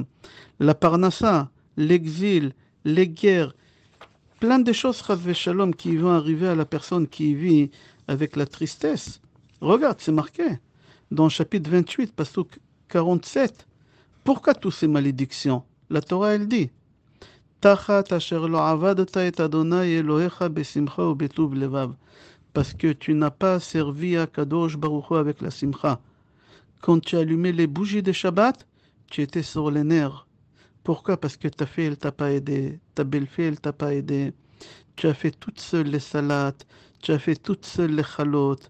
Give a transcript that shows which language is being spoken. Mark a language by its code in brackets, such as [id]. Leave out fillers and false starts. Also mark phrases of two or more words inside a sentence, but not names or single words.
[fr] La parnassa, l'exil, les guerres, plein de choses, [he] חס ושלום, [fr] qui vont arriver à la personne qui vit avec la tristesse. Regarde, c'est marqué dans chapitre 28, pasuk 47. Pourquoi toutes ces malédictions? La Torah, elle dit, [he] תחת אשר לא עבדת את יהוה אלהיך בשמחה ו בטוב לבב. [fr] Parce que tu n'as pas servi à Kadosh Baruch Hu avec la simcha. Quand tu allumais les bougies de Shabbat, tu étais sur les nerfs. Pourquoi? Parce que ta fille, elle t'a pas aidé. Ta belle-fille, elle t'a pas aidé. Tu as fait toute seule les salades. Tu as fait toute seule les chalotes.